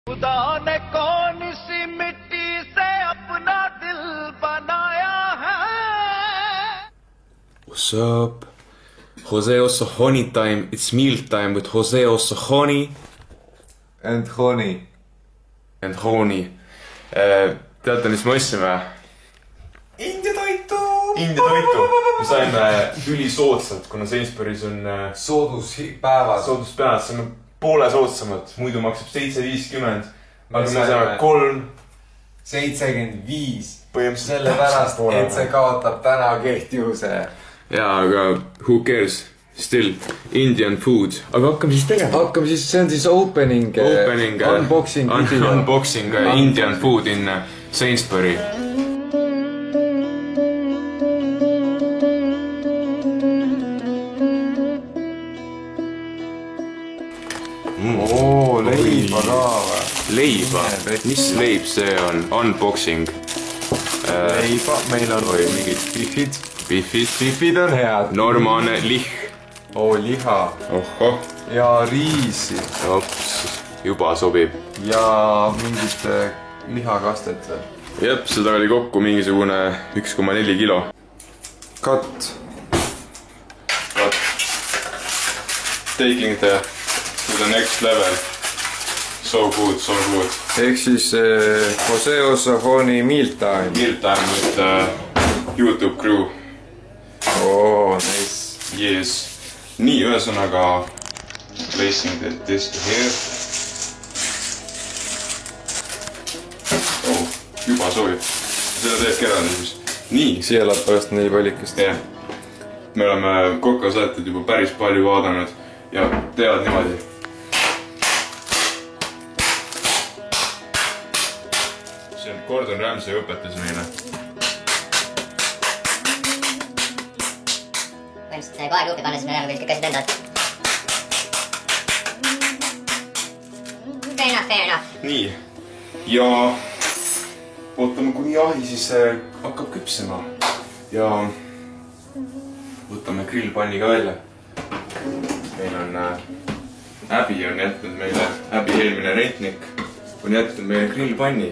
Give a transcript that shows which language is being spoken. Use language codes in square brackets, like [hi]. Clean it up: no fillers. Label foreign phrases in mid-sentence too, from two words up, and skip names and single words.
[hi] खुदा ने कौन सी मिट्टी से अपना दिल बनाया है? [en] What's up? Jose Ossahoni time. It's meal time with Jose Ossahoni. And honey. And honey. [et] Teate, mis me ostsime? India toitu! India toitu. Me saime ülisoodsalt, kuna Sainsbury's on sooduspäevad. Sooduspäevad, saime poole soodsamad. Muidu maksab 7.50. Aga me saime 3.75. Sellepärast, et see kaotab täna kehtivuse. Jaa, aga [en] who cares? Still, Indian food. [et] Aga hakkame siis tegema. Hakkame siis, see on siis [en] opening unboxing video. Unboxing Indian food in Sainsbury. [et] Leiba ka või? Leiba? Mis leib see on? Unboxing. Leiba, meil on mingid biffid. Biffid on head. Normaalne lih. Liha. Ohoh. Ja riisi. Ops, juba sobib. Ja mingid lihakastet. Jep, seda oli kokku mingisugune 1,4 kilo. [en] Cut. Taking to the next level. So good, so good. [et] Ehk siis Jose Ossahoni [en] meal time. Meal time with YouTube crew. Nice. Yes. [et] Nii, ühesõnaga [en] placing this here. [et] Juba sobib. Seda teebki ära siis. Nii. Siia läheb pärast nii palikast. Jah. Me oleme kokasaated juba päris palju vaadanud ja teevad niimoodi. See on Gordon Ramsay õpetas meile. Põhimõtteliselt kohe ruupi panna, siis me näeme kõik asjad endad. [en] Fair enough. [et] Nii. Ja ootame kuni ahi siis hakkab küpsema. Ja võtame grillpanni ka välja. Meil on Abby on jätnud meile, Abby eelmine rentnik on jätnud meile grillpanni.